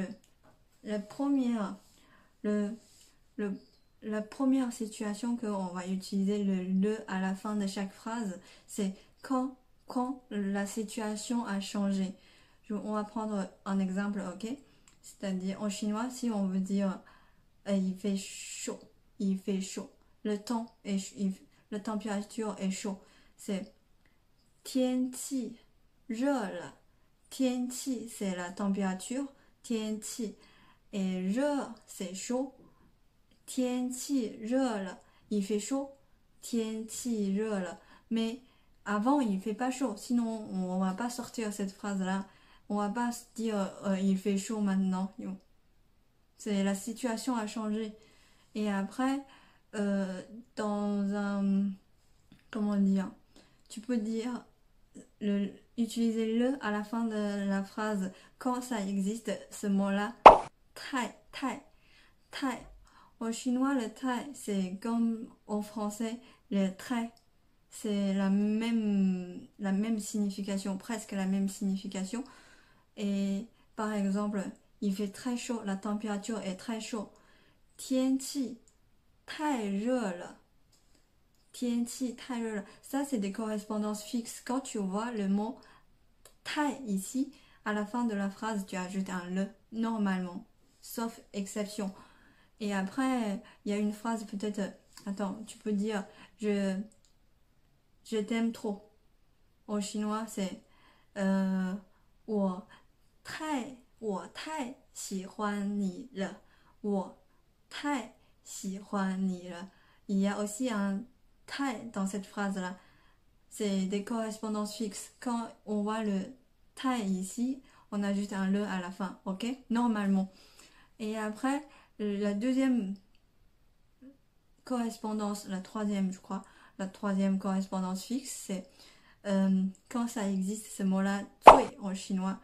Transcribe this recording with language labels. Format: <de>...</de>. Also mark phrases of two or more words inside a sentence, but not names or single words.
<fr>La première, la première situation qu'on va utiliser le à la fin de chaque phrase, c'est quand la situation a changé. On va prendre un exemple, ok? C'est-à-dire en chinois, si on veut dire il fait chaud, il fait chaud. Le temps est la température est chaud.</fr> <zh>C'est 天气热了。</zh> <fr>天气 c'est la température. 天气 et 热 c'est chaud.</fr> <zh>天气热了</zh> <fr>il fait chaud.</fr> <zh>天气热了</zh> <fr>mais avant il fait pas chaud. Sinon on va pas sortir cette phrase là. On va pas se dire il fait chaud maintenant. C'est la situation a changé. Et après, dans un... Comment dire? Tu peux dire... utiliser le à la fin de la phrase quand ça existe, ce mot-là. Tai, tai, tai. En chinois, le tai, c'est comme en français, le trait. C'est la même signification, presque la même signification. Et par exemple, il fait très chaud, la température est très chaude.</fr> <zh>天气太热了。天气太热了。</zh> <fr>Ça, c'est des correspondances fixes. Quand tu vois le mot tai ici, à la fin de la phrase, tu ajoutes un le, normalement, sauf exception. Et après, il y a une phrase peut-être... Attends, tu peux dire je t'aime trop. En chinois, c'est</fr> <zh>我太喜欢你了。我太喜欢你了。</zh> <fr>Il y a aussi un tai dans cette phrase-là. C'est des correspondances fixes. Quand on voit le tai ici, on ajoute un le à la fin, ok? Normalement. Et après, la deuxième correspondance, la troisième, je crois, la troisième correspondance fixe, c'est quand ça existe, ce mot-là, zui en chinois.</fr>